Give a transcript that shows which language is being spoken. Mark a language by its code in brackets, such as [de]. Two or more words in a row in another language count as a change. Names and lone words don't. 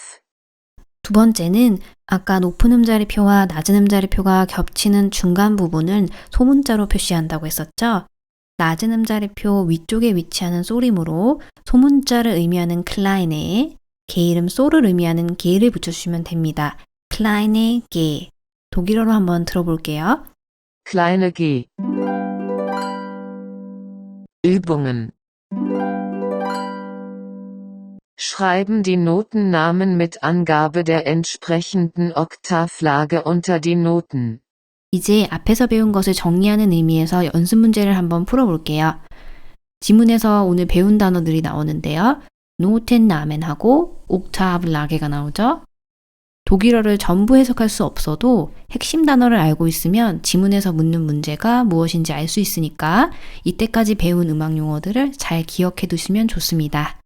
[ko] 두 번째는 아까 높은 음자리표와 낮은 음자리표가 겹치는 중간 부분을 소문자로 표시한다고 했었죠? 낮은 음자리표 위쪽에 위치하는 쏘림으로 소문자를 의미하는 클라인에 개이름 소를 의미하는 게를 붙여주시면 됩니다. [de] kleine G. [ko] 독일어로 한번 들어볼게요. [de] Kleine G. Übungen. Schreiben die Notennamen mit Angabe der entsprechenden Oktavlage unter die Noten. [ko] 이제 앞에서 배운 것을 정리하는 의미에서 연습 문제를 한번 풀어볼게요. 지문에서 오늘 배운 단어들이 나오는데요. 노텐나멘하고 옥타브라게가 나오죠. 독일어를 전부 해석할 수 없어도 핵심 단어를 알고 있으면 지문에서 묻는 문제가 무엇인지 알 수 있으니까 이때까지 배운 음악 용어들을 잘 기억해 두시면 좋습니다.